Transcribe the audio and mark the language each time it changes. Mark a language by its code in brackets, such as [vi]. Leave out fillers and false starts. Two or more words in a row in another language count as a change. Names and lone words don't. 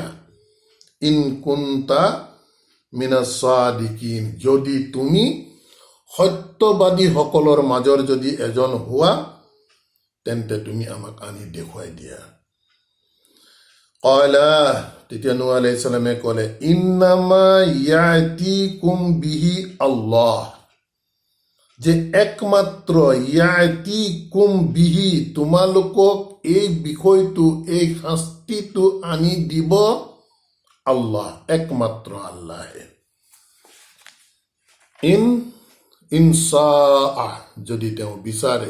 [ar] إن كنت من الصادقين, [as] যদি তুমি সত্যবাদীসকলৰ মাজৰ যদি এজন হোৱা, তেন্তে তুমি আমাক আনি দেখুৱাই দিয়া। কলা, তেতিয়া নূহ [ar] عليه السلام [as] ক'লে, [ar] إنما يأتيكم به الله, [as] যে একমাত্ৰ [ar] يأتيكم به, [as] তোমালোকক এই বিষয়টো, এই শাস্তিটো আনি দিব আল্লাহ, একমাত্ৰ আল্লাহে। ইনশাআ, যদি তেওঁ বিচাৰে।